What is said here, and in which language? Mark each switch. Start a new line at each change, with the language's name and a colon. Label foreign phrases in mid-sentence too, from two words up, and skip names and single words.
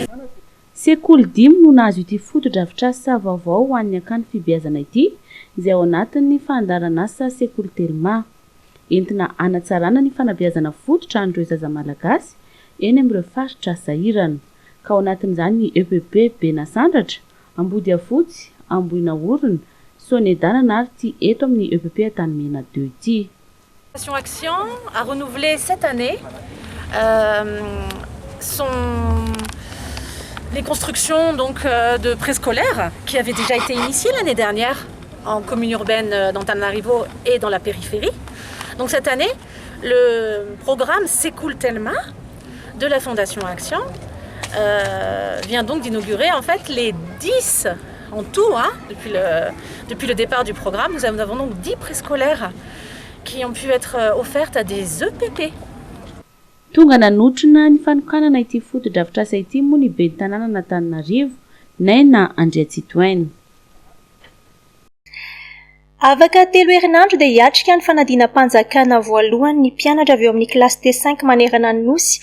Malagasy: Sekoly 5 no nahazo ity foto-drafitrasa vaovao ho an'ny akany fibeazana ity izay ao anatin'ny fandarana asa sekoly Telma entina anatsarana ny fanabeazana fototra an'ireo zaza malagasy eny amin'ireo faritra sahirana ka ao anatin'izany ny EPP Benasandratra, Ambody Afotsy, Amboina Orona, Sonedanana ary ty eto amin'ny EPP Antanimena 2 ity.
French: Action a renouvelé cette année les constructions donc, de préscolaires qui avaient déjà été initiées l'année dernière en commune urbaine d'Antananarivo et dans la périphérie. Donc cette année, le programme Sekoul Telma de la Fondation Action vient donc d'inaugurer en fait les 10 en tout, depuis le départ du programme. Nous avons donc 10 préscolaires qui ont pu être offertes à des EPP.
Malagasy: Tonga nanotrona ny fanokanana ity foto-drafitrasa ity moa ny ben'ny tanàna n'Antananarivo Naina Andriatsitoaina. Afaka 3 herinandro dia hiatrika ny fanadina-panjakana voalohany ny mpianatra avy eo amin'ny kilasy T5 manerana ny nosy.